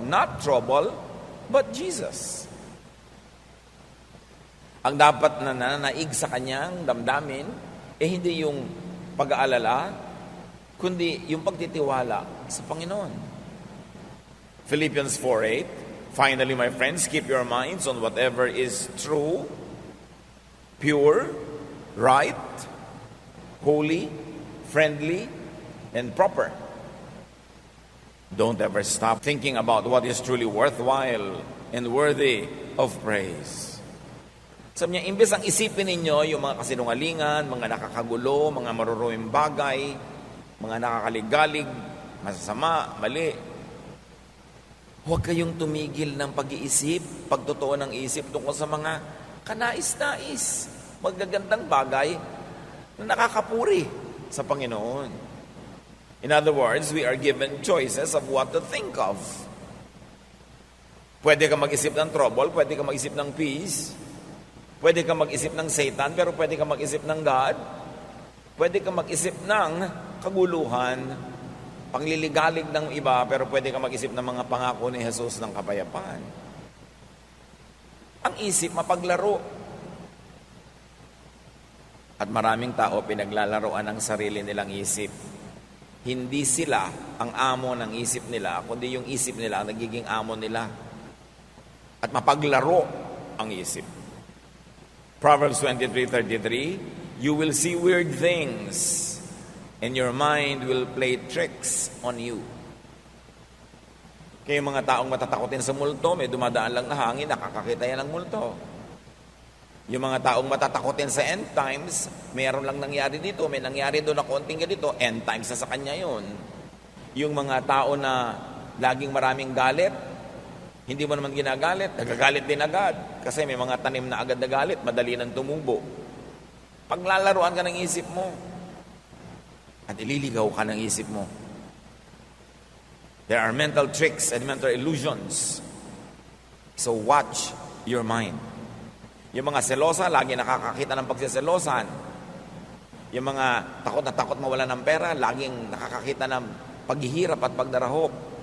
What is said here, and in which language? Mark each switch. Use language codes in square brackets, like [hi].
[en] Not trouble, but Jesus. [tl] Ang dapat na nananaig sa kanyang damdamin, hindi yung pag-aalala, kundi yung pagtitiwala sa Panginoon. [en] Philippians 4:8, finally, my friends, keep your minds on whatever is true, pure, right, holy, friendly, and proper. Don't ever stop thinking about what is truly worthwhile and worthy of praise. [tl] Sabi niya, imbes ang isipin ninyo yung mga kasinungalingan, mga nakakagulo, mga maruruming bagay, mga nakakaligalig, masasama, mali. Huwag kayong tumigil ng pag-iisip, pagtotoo ng isip tungkol sa mga kanais-nais, magagandang bagay na nakakapuri sa Panginoon. [en] In other words, we are given choices of what to think of. [tl] Pwede ka mag-isip ng trouble, pwede ka mag-isip ng peace, pwede ka mag-isip ng Satan, pero pwede ka mag-isip ng God. Pwede ka mag-isip ng kaguluhan, pangliligalig ng iba, pero pwede ka mag-isip ng mga pangako ni Jesus ng kapayapaan. Ang isip, mapaglaro. At maraming tao pinaglalaroan ang sarili nilang isip. Hindi sila ang amo ng isip nila, kundi yung isip nila ang nagiging amo nila. At mapaglaro ang isip. Proverbs 23:33, [en] You will see weird things, and your mind will play tricks on you. [tl] Kaya yung mga taong matatakotin sa multo, may dumadaan lang na hangin, nakakakita yan ng multo. Yung mga taong matatakotin sa end times, mayroon lang nangyari dito, may nangyari doon na konting ganito, end times na sa kanya yun. Yung mga tao na laging maraming galit, hindi mo naman ginagalit, nagagalit din agad. Kasi may mga tanim na agad na galit, madali nang tumubo. Paglalaruan ka ng isip mo, at ililigaw ka ng isip mo. [en] There are mental tricks and mental illusions. So watch your mind. [tl] Yung mga selosa, lagi nakakakita ng pagsiselosan. Yung mga takot na takot mawala ng pera, laging nakakakita ng paghihirap at pagdarahop.